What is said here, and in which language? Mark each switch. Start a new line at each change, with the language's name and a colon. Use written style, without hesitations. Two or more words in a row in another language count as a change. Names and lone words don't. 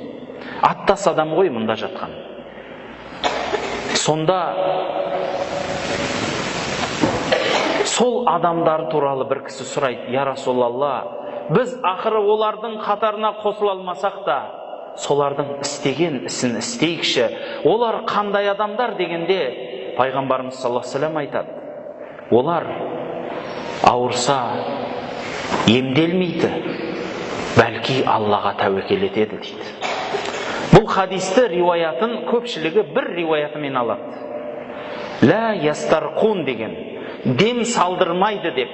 Kazakh: Аттас адам ғой мұнда жатқан. Сонда сол адамдар туралы бір кісі сұрайды:
Arabic: يا رسول الله,
Kazakh: біз ақыры олардың қатарына қосыла алмасақ та, солардың істеген ісін істейікші. Олар қандай адамдар дегенде пайғамбарымыз
Arabic: صلى الله عليه وسلم
Kazakh: айтады: олар ауырса емделмейді, бәлки Аллаға тәуекел етеді дейді. Бұл хадисті риуаятын көпшілігі бір риуаятымен алады.
Arabic: لا يسترقون
Kazakh: деген, дем салдырмайды деп.